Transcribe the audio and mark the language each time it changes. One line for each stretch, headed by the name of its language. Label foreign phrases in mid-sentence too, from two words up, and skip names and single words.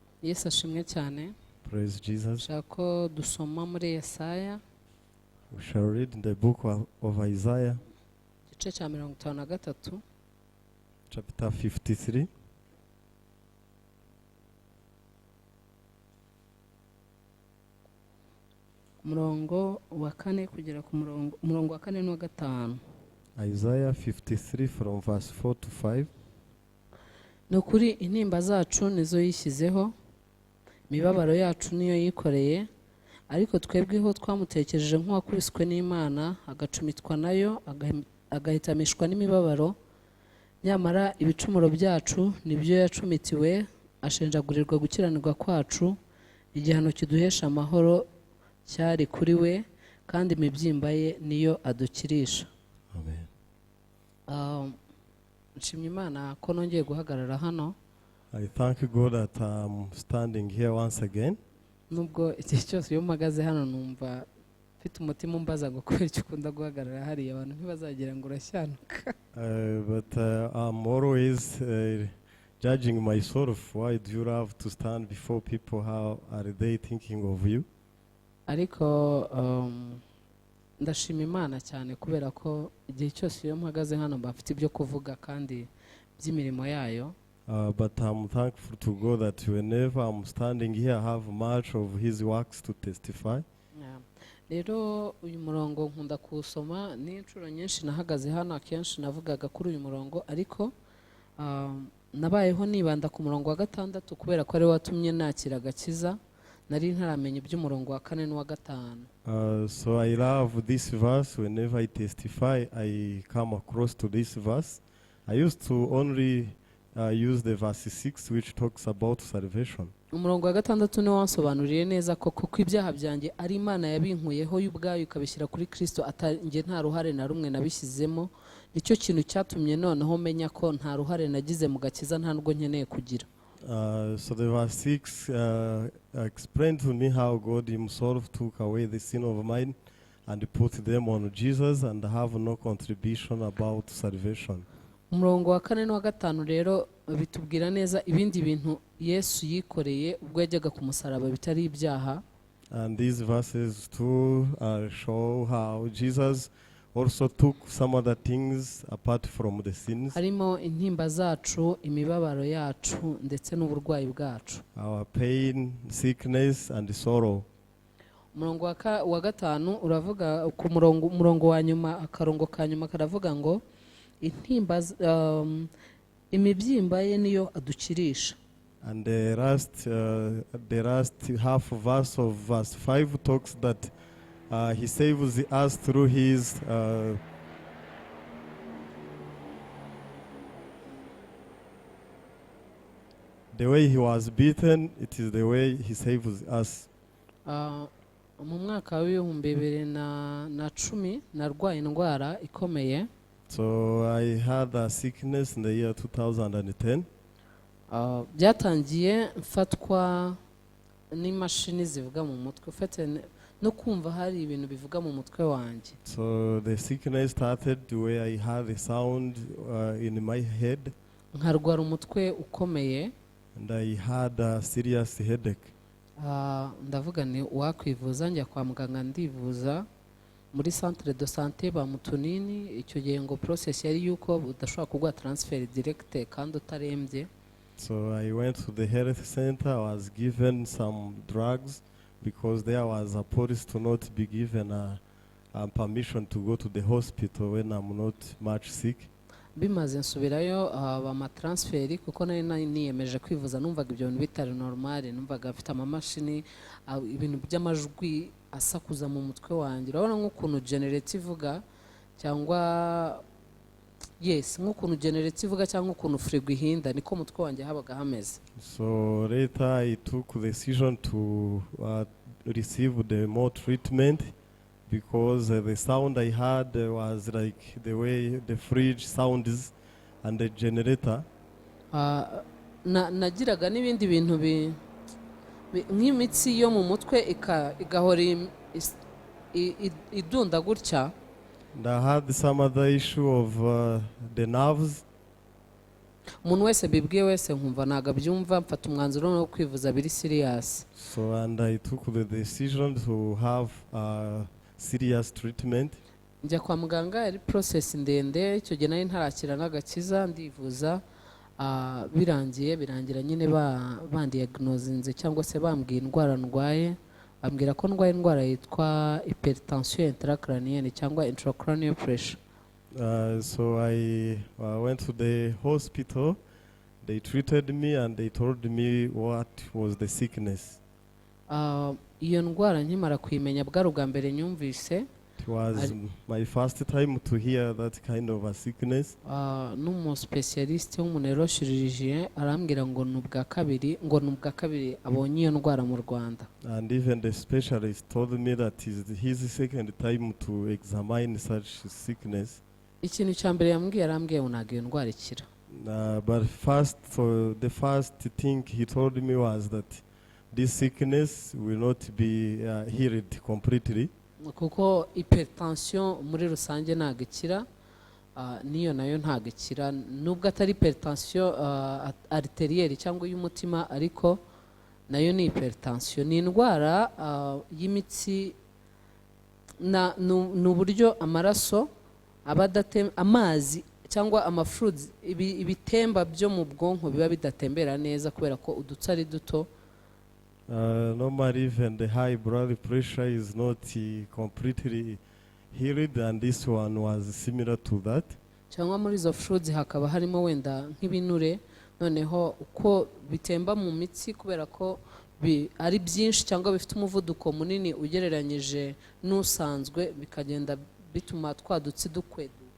Kinyarwanda: Yesu ashimwe cyane.
English: Praise Jesus.
Kinyarwanda: Shako dusoma muri Yesaya
English: We shall read in the book of Isaiah,
Kinyarwanda: igice cya 53
English: chapter 53.
Kinyarwanda: umurongo wa 4 kugera ku umurongo wa 4 n'uwa 5.
English: Isaiah 53 from verse 4 to 5.
Kinyarwanda: Nukuri intimba zacu nizo yishyizeho, imibabaro yacu niyo yikoreye, ariko twebweho twamutekereje nk'uwakubiswe n'Imana, agacumitwa nayo, agahitamishwa n'imibabaro. Nyamara ibicumuro byacu nibyo yacumitiwe, ashenjagurirwa gukiranirwa kwacu, igihano kiduhesha amahoro cyari kuri we, kandi imibyimba ye niyo adukirisha. Amen. Nshimye Imana ko nongeye guhagarara hano.
English: I thank God that I'm standing here once again.
Kinyarwanda: Nubwo igihe cyose iyo mpagaze hano numva mfite umutima umbaza ngo kubera icyo ukunda guhagarara hariya abantu ntibazagira ngo urashyanuka.
English: But I'm always judging myself. Why do you have to stand before people? How are they thinking of you?
Kinyarwanda: Ariko ndashima Imana cyane kubera ko igihe cyose iyo mpagaze hano mba mfite ibyo kuvuga kandi by'imirimo yayo.
English: But I'm thankful to God that whenever I'm standing here, I have much of His works to testify.
Kinyarwanda: Rero uyu murongo nkunda kuwusoma, n'inshuro nyinshi nahagaze hano akenshi navugaga kuri uyu murongo, ariko nabayeho nibanda ku murongo wa 6 kubera ko ari watumye nakira agakiza, nari ntaramenya iby'umurongo wa 4 n'uwa 5.
English: So I love this verse. Whenever I testify, I come across to this verse. I used to only use the verse 6 which talks about salvation.
Kinyarwanda: Umurongo wa 6 niwo wansobanuriye neza ko kuko ibyaha byanjye ari Imana yabinkuyeho y'ubwayo ikabishyira kuri Kristo, atanjye nta ruhare na rumwe nabishyizemo. Nicyo kintu cyatumye noneho menya ko nta ruhare nagize mu gakiza, nta nubwo nkeneye kugira.
English: So the verse 6 explained to me how God Himself took away the sin of mine and put them on Jesus, and have no contribution about salvation.
Kinyarwanda: Umurongo wa 4 n'uwa 5 rero bitubwira neza ibindi bintu Yesu yikoreye ubwo yajyaga ku musaraba bitari ibyaha.
English: And these verses too show how Jesus also took some other things apart from the sins.
Kinyarwanda: Harimo intimba zacu, imibabaro yacu ndetse n'uburwayi bwacu.
English: Our pain, sickness and sorrow.
Kinyarwanda: Umurongo wa 5 uravuga ku murongo wa nyuma, akarongo ka nyuma karavuga ngo intimba imibyimba ye niyo adukirisha.
English: And the last half verse of verse 5 talks that He saves us through His the way He was beaten, it is the way He saves us.
Kinyarwanda: Mu mwaka wa 2010 narwaye indwara ikomeye.
English: So I had a sickness in the year 2010.
Kinyarwanda: Byatangiye mfatwa n'imashini zivuga mu mutwe, ufite no kumva hari ibintu bivuga mu mutwe wanjye.
English: So the sickness started where I had a sound in my head.
Kinyarwanda: Nkarwara umutwe ukomeye.
English: And I had a serious headache.
Kinyarwanda: Ndavuga ni wakwivuza, njya kwa muganga ndivuza muri
French: centre de santé
Kinyarwanda: bamutunini. Icyo gihe ngo process yari yuko udashobora kugwa
English: transfer direct
Kinyarwanda: kandi utarembye.
English: So I went to the health center. I was given some drugs because there was a policy to not be given a permission to go to the hospital when I'm not much sick.
Kinyarwanda: Bimaze nsubirayo bama transfer kuko nari niyemeje kwivuza, numvaga ibyo bintu bitari normal, numvaga afite amamashini, ibintu by'amajwi asakuza mu mutwe wanjye. Urabona nk'ukuntu generator ivuga cyangwa nk'ukuntu generator ivuga cyangwa ukuntu frigo ihinda, niko mutwe wanjye habaga hameze.
English: So later I took the decision to receive the more treatment because the sound I had was like the way the fridge sounds and the generator.
Kinyarwanda: Nagiraga n'ibindi bintu nk'imitsi yo mu mutwe igahora idunda gutya.
English: And I had some other issue of the nerves.
Kinyarwanda: umuntu wese bibwiye wese nkumva ntago abyumva, mfata umwanzuro wo kwivuza biri serious.
English: So and I took the decision to have a serious treatment.
Kinyarwanda: Njya kwa muganga, yari process ndende, icyo gihe nari ntarakira n'agakiza, ndivuza. Birangira nyine bandiagnosinze cyangwa se bambwiye indwara ndwaye, bambwira ko ndwaye indwara yitwa
French: hypertension intracranienne
Kinyarwanda: cyangwa
English: Intra-Cranial Pressure. So I went to the hospital. They treated me and they told me what was the sickness.
Kinyarwanda: Iyo ndwara nkimara kuyimenya bwari ubwa mbere nyumvise.
English: It was my first time to hear that kind of a sickness.
Kinyarwanda: N'umu specialist w'umuneurochirurgien arambwira ngo nubwa kabiri abonye iyo ndwara mu Rwanda.
English: And even the specialist told me that is his second time to examine such sickness.
Kinyarwanda: Ikintu cya mbere arambwiye unaga iyo ndwara ikira.
English: But the first thing he told me was that this sickness will not be healed completely.
Kinyarwanda: Kuko hypertension muri rusange ntago ikira, niyo nayo ntago ikira, nubwo atari
French: hypertension arterielle
Kinyarwanda: cyangwa y'umutima, ariko nayo ni hypertension. Ni indwara y'imitsi, n'uburyo amaraso amazi cyangwa amafluids ibitemba byo mu bwonko biba bidatembera neza kubera ko udutsi ari duto.
English: Normally even the high blood pressure is not completely healed, and this one was similar to that.
Kinyarwanda: Cyangwa muri izo fluids hakaba harimo wenda nk'ibinure, noneho uko bitemba mu mitsi kubera ko ari byinshi cyangwa bifite umuvuduko munini ugereranyije n'usanzwe, bikagenda bituma twadutsi dukweduka.